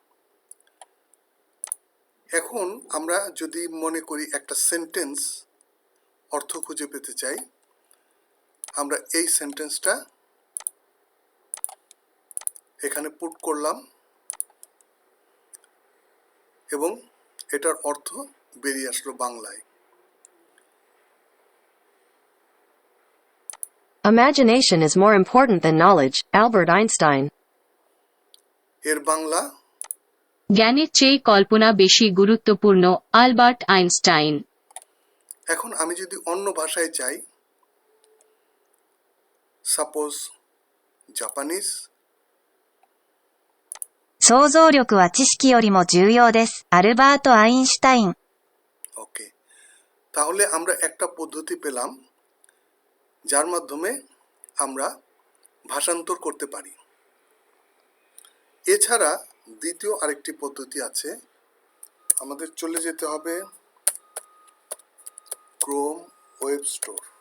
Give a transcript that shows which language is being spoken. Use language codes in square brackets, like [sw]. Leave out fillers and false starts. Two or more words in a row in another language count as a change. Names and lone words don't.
[bn] এখন আমরা যদি মনে করি একটা সেন্টেন্স অর্থ খুঁজে পেতে চাই, আমরা এই সেন্টেন্সটা এখানে পুট করলাম এবং এটার অর্থ বেরিয়ে আসলো বাংলায়। [en] Imagination is more important than knowledge, Albert Einstein. [bn] এর বাংলা, জ্ঞানের চেয়ে কল্পনা বেশি গুরুত্বপূর্ণ, আলবার্ট আইনস্টাইন। এখন আমি যদি অন্য ভাষায় চাই, [en] suppose Japanese, [ja] 想像力は知識よりも重要です。アルバート・アインシュタイン。 [bn] ওকে, তাহলে আমরা একটা পদ্ধতি পেলাম যার মাধ্যমে আমরা ভাষান্তর করতে পারি। এছাড়া দ্বিতীয় আরেকটি পদ্ধতি আছে। আমাদের চলে যেতে হবে ক্রোম ওয়েব স্টোর।